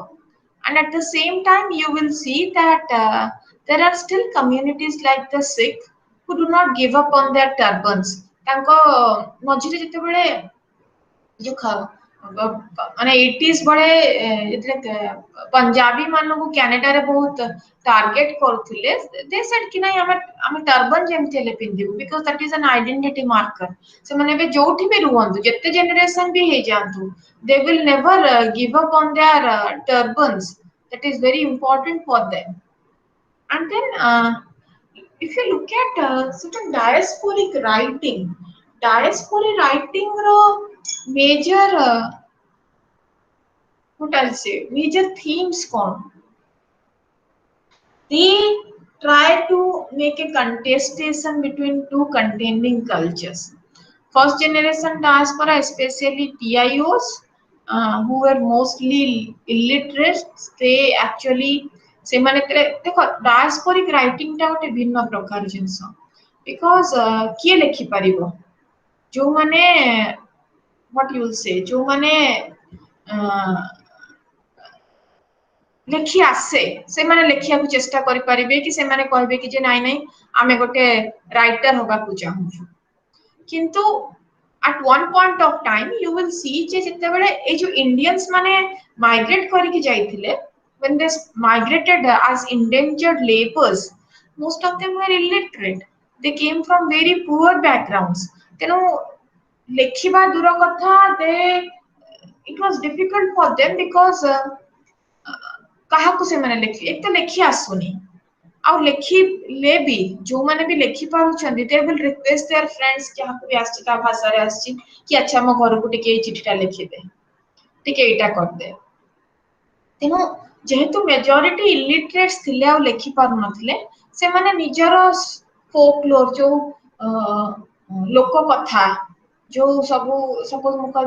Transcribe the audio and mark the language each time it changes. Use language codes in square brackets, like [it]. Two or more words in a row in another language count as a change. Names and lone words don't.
[en] And at the same time you will see that there are still communities like the Sikh who do not give up on their turbans. [or] ତାଙ୍କ ମଝିରେ ଯେତେବେଳେ ଯୋଉ ମାନେ 80s ବଳେ ଯେତେବେଳେ ପଞ୍ଜାବୀ ମାନଙ୍କୁ କ୍ୟାନାଡାରେ ବହୁତ ଟାର୍ଗେଟ କରୁଥିଲେ [en] they said [or] କି ନାଇଁ ଆମେ ଟର୍ବାନ ଯେମିତି ହେଲେ ପିନ୍ଧିବୁ [en] because that is an identity marker [or] ସେମାନେ ଏବେ ଯୋଉଠି ବି ରୁହନ୍ତୁ ଯେତେ ଜେନେରେସନ ବି ହେଇଯାଆନ୍ତୁ [en] they will never give up on their turbans that is very important for them. And then if you look at certain diasporic writing ro major what I'll say major themes kon they try to make a contestation between two contending cultures. First generation diaspora, especially TIOs, who were mostly illiterate, they actually [or] ସେମାନେ ଦେଖ [en] diasporic writing [or] ଟା ଗୋଟେ ଭିନ୍ନ ପ୍ରକାର ଜିନିଷ ବିକଜ କିଏ ଲେଖିପାରିବ ଯୋଉମାନେ [en] what you will say [or] ଯୋଉମାନେ ଲେଖି ଆସେ ସେମାନେ ଲେଖିବାକୁ ଚେଷ୍ଟା କରିପାରିବେ କି ସେମାନେ କହିବେ କି ଯେ ନାଇଁ ନାଇଁ ଆମେ ଗୋଟେ ରାଇଟର ହବାକୁ ଚାହୁଁଛୁ କିନ୍ତୁ [en] at one point of time you will see [or] ଯେ ଯେତେବେଳେ ଏଇ ଯୋଉ ଇଣ୍ଡିଆନ୍ସ ମାନେ ମାଇଗ୍ରେଟ କରିକି ଯାଇଥିଲେ [en] when they migrated as indentured laborers most of them were illiterate they came from very poor backgrounds [or] ତେଣୁ ଲେଖିବା ଦୂର କଥା [en] it was difficult for them because [or] କାହାକୁ ସେମାନେ ଲେଖି ଏକ ତ ଲେଖି ଆସୁନି ଆଉ ଲେଖିଲେ ବି ଯୋଉମାନେ ବି ଲେଖି ପାରୁଛନ୍ତି [en] they will request their friends [or] ଯାହାକୁ ବି ଆସିଛି ତା ଭାଷାରେ ଆସିଛି କି ଆଚ୍ଛା ଆମ ଘରକୁ ଟିକେ ଏଇ ଚିଠିଟା ଲେଖିଦେ ଟିକେ ଏଇଟା କରିଦେ ତେଣୁ ଯେହେତୁ [en] majority illiterates [or] ଥିଲେ ଆଉ ଲେଖି ପାରୁନଥିଲେ ସେମାନେ ନିଜର ଫୋକଲୋର ଯୋଉ ଲୋକ କଥା ଯୋଉ ସବୁ ସପୋଜ ମୁଁ କହିବି